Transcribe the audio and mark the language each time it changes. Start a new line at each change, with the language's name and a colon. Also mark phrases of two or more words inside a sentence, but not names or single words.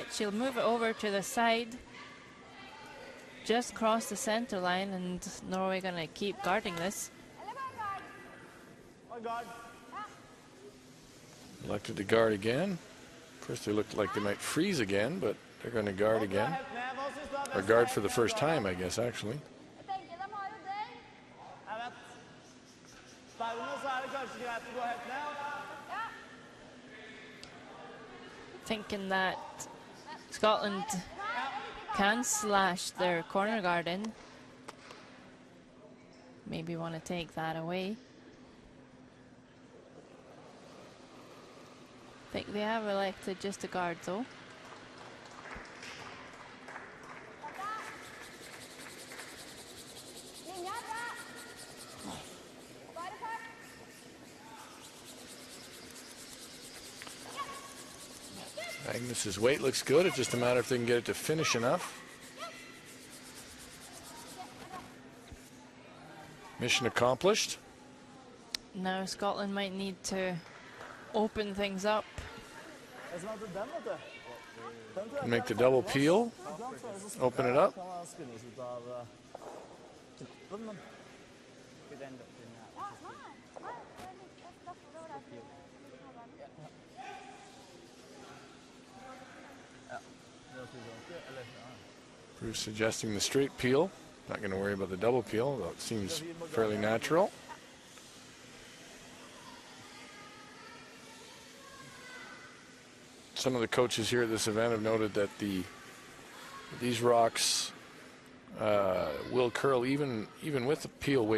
English: She'll move it over to the side, just cross the center line, and Norway going to keep guarding this. Elected to guard again. First they looked like they might freeze again, but they're going to guard again. Or guard for the first time, I guess, actually.
Norwegian: Jeg tenker de har jo deg. Jeg vet. Dermed så det kanskje greit å gå helt ned. Ja.
English: Thinking that Scotland can slash their corner guard in. Maybe want to take that away. Think they have elected just a guard though.
Norwegian: Linja er bra. Bare fart.
English: Magnus's weight looks good. It's just a matter if they can get it to finish enough. Mission accomplished. Now Scotland might need to open things up.
Norwegian: Det som den, vet du. Den tror jeg
English: Make the double peel. Open it up.
Norwegian: kan ha skyndes ut av kroppen, men Ikke den løpingen her. Ja, nei, det er litt derfor det var derfor. det er ikke, eller, ja.
English: Bruce suggesting the straight peel. Not going to worry about the double peel, though it seems fairly natural. Some of the coaches here at this event have noted that these rocks will curl even with the peel weight.